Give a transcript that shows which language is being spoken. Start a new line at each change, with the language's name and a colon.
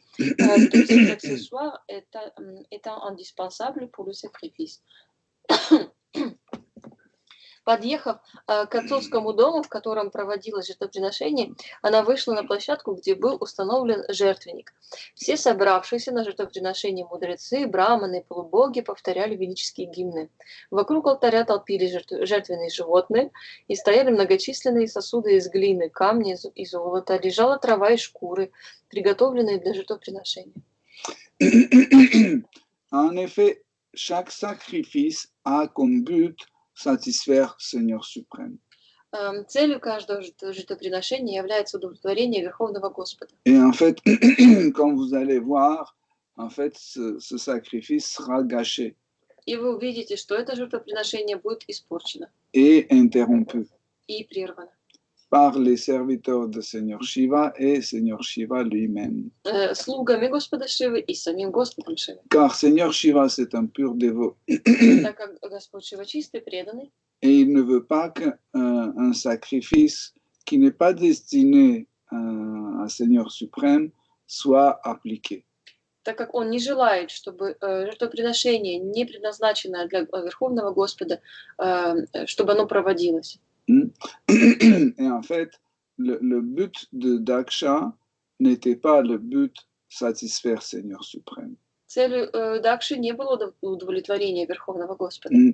French: Tous ces accessoires étant indispensables pour le sacrifice.
Russian: Подъехав к отцовскому дому, в котором проводилось жертвоприношение, она вышла на площадку, где был установлен жертвенник. Все собравшиеся на жертвоприношение мудрецы, браманы и полубоги повторяли ведические гимны. Вокруг алтаря толпились жертвенные животные, и стояли многочисленные сосуды из глины, камня и золота, лежала трава и шкуры, приготовленные для жертвоприношения.
French: En effet, chaque sacrifice a comme but satisfaire Seigneur suprême.
Russian: Целью каждого жертвоприношения является удовлетворение Верховного Господа.
French: Et en fait, quand vous allez voir, en fait, ce sacrifice sera gâché
Russian: И вы увидите, что это жертвоприношение будет испорчено
French: et interrompu
Russian: и прервано
French: par les serviteurs de Seigneur Shiva et Seigneur Shiva lui-même.
Russian: слугами Господа Шивы и самим Господом Шивы.
French: Car Seigneur Shiva, c'est un pur dévot.
Russian: Так как Господь Шива чистый, преданный,
French: et il ne veut pas qu'un sacrifice qui n'est pas destiné à Seigneur suprême soit appliqué.
Russian: так как Он не желает, чтобы жертвоприношение, не предназначенное для Верховного Господа, чтобы оно проводилось.
French: Et en fait, le but de Daksha n'était pas le but satisfaire Seigneur suprême.
Russian: Целью Дакши не было удовлетворения Верховного Господа.